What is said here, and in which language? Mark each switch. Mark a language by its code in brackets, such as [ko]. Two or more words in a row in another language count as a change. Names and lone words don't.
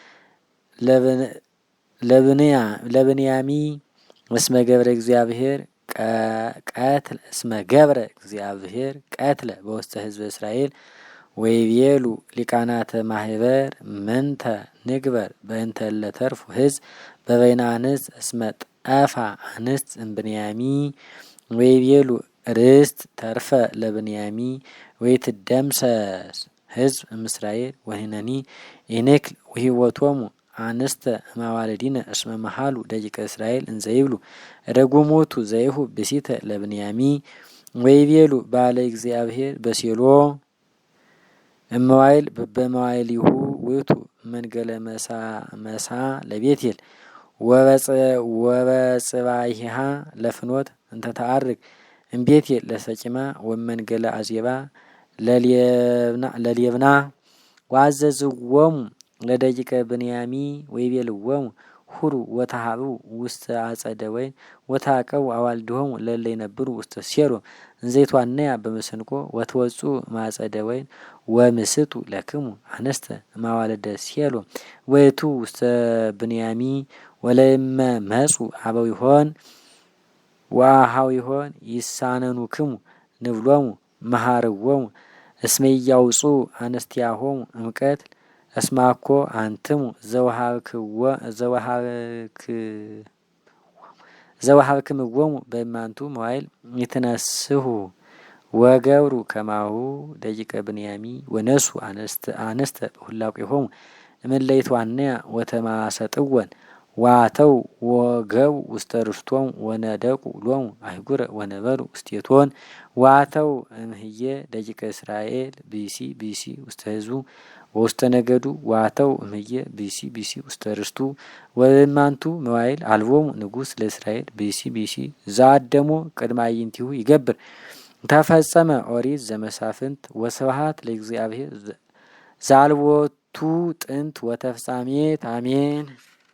[gez] ለብንያሚ እስመ ገብረ እግዚአብሔር ቀትለ እስመ ገብረ እግዚአብሔር ቀትለ በውስተ ህዝበ እስራኤል ወይቤሉ ሊቃናተ ማህበር ምንተ ንግበር በእንተ እለ ተርፉ ሕዝብ በበይነ አንስት እስመ ጠፋ አንስት እምብንያሚ ወይቤሉ ርስት ተርፈ ለብንያሚ ወይትደምሰስ ሕዝብ እምእስራኤል ወህነኒ ኢንክል ወሂወቶሙ አንስተ እማዋልዲነ እስመ መሃሉ ደቂቀ እስራኤል እንዘይብሉ ረጉሞቱ ዘይሁ ብእሲተ ለብንያሚ ወይቤሉ ባለ እግዚአብሔር በሴሎ እመዋይል በመዋይሊሁ ውእቱ መንገለ መሳ ለቤቴል ወበጽባይሃ ለፍኖት እንተ ተአርግ እምቤቴል ለሰቂማ ወመንገለ አዜባ ለሌብና ወአዘዝዎሙ ለደቂቀ ብንያሚ ወይቤልዎሙ ሁሩ ወተሃቡ ውስተ አጸደ ወይን ወታቀቡ አዋልድሆሙ ለእለ ይነብሩ ውስተ ሴሎ እንዘይትዋነያ በመሰንቆ ወትወጹ ማጸደ ወይን ወምስጡ ለክሙ አነስተ ማዋለደ ሴሎ ወይቱ ውስተ ብንያሚ ወለእመ መጹ አበው ይሆን ወአሃው ይሆን ይሳነኑክሙ ንብሎሙ መሃርዎሙ እስመ ኢያውጹ አነስቲያሆሙ እምቀትል እስማኮ አንትሙ ዘወሃብክምዎሙ በእማንቱ መዋዕል ይትነስሁ ወገብሩ ከማሁ ደቂቀ ብንያሚ ወነሱ አንስተ በሁላቄሆሙ እምእለ ይትዋነያ ወተማሰጥወን ዋተው ወገቡ ውስተ ርስቶሙ ወነደቁ ሎሙ አይጉረ ወነበሩ ውስቴቶን ዋተው እምህየ ደቂቀ እስራኤል ብእሲ ውስተ ህዝቡ ወውስተ ነገዱ ዋተው እምህየ ብእሲ ውስተ ርስቱ ወእማንቱ መዋዕል አልቦሙ ንጉሥ ለእስራኤል ብእሲ ዘአደሞ ቅድመ አዕይንቲሁ ይገብር ተፈጸመ ኦሪት ዘመሳፍንት ወስብሐት ለእግዚአብሔር ዘአልቦቱ ጥንት ወተፍጻሜት አሜን።